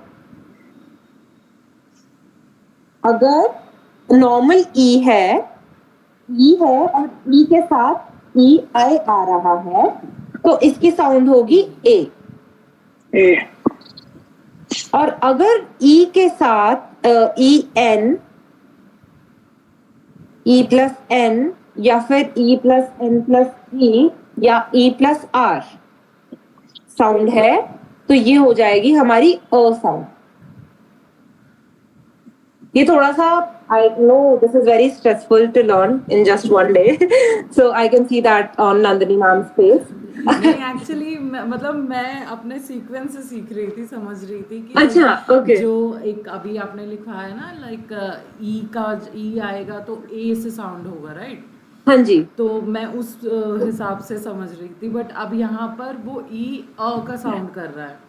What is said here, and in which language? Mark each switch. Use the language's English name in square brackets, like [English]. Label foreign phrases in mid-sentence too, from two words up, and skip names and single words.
[Hindi] अगर नॉर्मल ई है और ई के साथ ई आई आ रहा है तो इसकी साउंड होगी ए। ए और अगर ई के साथ ई एन, [English] e plus n [Hindi] या फिर [English] e plus n plus e [Hindi] या [English] e plus r sound [Hindi] है तो ये हो जाएगी हमारी अ साउंड। ये थोड़ा सा, [English] I know this is very stressful to learn in just one day, so I can see that on Nandini ma'am's face. [Hindi] नहीं एक्चुअली मतलब मैं अपने सीक्वेंस से सीख रही थी, समझ रही थी कि अच्छा, okay. जो एक अभी आपने लिखा है ना, लाइक ई का ई आएगा तो ए से साउंड होगा, राइट? हाँ जी, तो मैं उस हिसाब से समझ रही थी, बट अब यहाँ पर वो ई अ का साउंड कर रहा है।